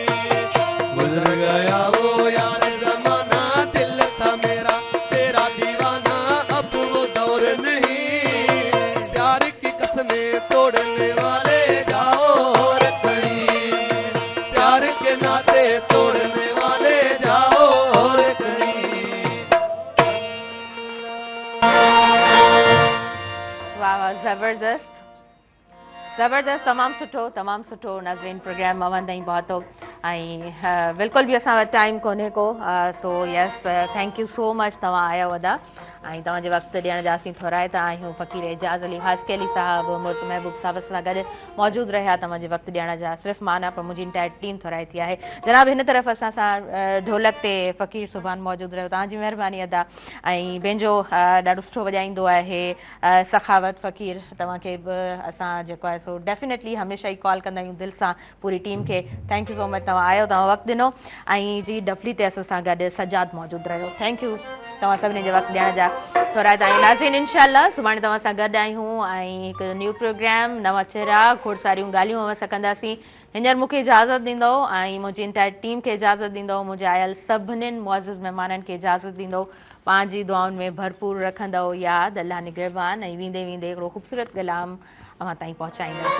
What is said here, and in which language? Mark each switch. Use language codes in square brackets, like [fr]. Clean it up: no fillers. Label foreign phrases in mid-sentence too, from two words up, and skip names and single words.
[hi] गुजर गया वो यार जमाना, दिल था मेरा तेरा दीवाना, अब वो दौर नहीं। प्यार की कसमें तोड़ने वाले जाओ और कहीं, प्यार के नाते तोड़ने वाले जाओ और कहीं। [sd] वाह वाह, ज़बरदस्त ज़बरदस्त, तमामु सुठो नाज़रीन प्रोग्राम अवन ताईं पहुतो ऐं बिल्कुलु बि असां वटि टाइम कोन्हे को, [en] so yes thank you so much [sd] तव्हां आया वॾा ऐं तव्हांजे वक़्तु ॾियण जा असीं थोराइता आहियूं। फ़क़ीर एजाज़ अली हास्केली साहिबु मुर्त महबूब साहिब सां गॾु मौजूदु रहिया तव्हांजे वक़्तु ॾियण जा, सिर्फ़ु मां न पर मुंहिंजी [en] entire team [sd] थोराइती आहे। जनाब हिन तरफ़ असां सां ढोलक ते फ़क़ीर सुभान मौजूदु रहियो, तव्हांजी महिरबानी अदा। ऐं पंहिंजो ॾाढो सुठो वॼाईंदो आहे सखावत फ़क़ीर, तव्हांखे बि असां जेको आहे सो डेफिनेटली हमेशह ई कॉल कंदा आहियूं दिलि सां पूरी टीम खे। [en] thank you so much, [sd] तव्हां आयो, तव्हां वक़्तु ॾिनो। ऐं जी डफली ते असां सां गॾु सजाद मौजूदु रहियो, [en] thank you. [sd] तव्हां सभिनी जे वक़्तु ॾियण जा थोराइता आहियूं। नाज़रीन, इंशाअल्लाह सुभाणे तव्हां सां गॾु आहियूं ऐं हिकु [en] new program [sd] नवां चेहरा खोड़ सारियूं ॻाल्हियूं असां कंदासीं। हींअर मूंखे इजाज़त ॾींदो ऐं मुंहिंजी [en] entire team [sd] खे इजाज़त ॾींदो, मुंहिंजे आयल सभिनीनि मुअज़्ज़िज़ महिमाननि खे इजाज़त ॾींदो, पंहिंजी दुआउनि में भरपूर रखंदो यादि अल्लाह निगहबान, ऐं वेंदे वेंदे हिकिड़ो ख़ूबसूरत कलाम अवां ताईं पहुचाईंदासीं।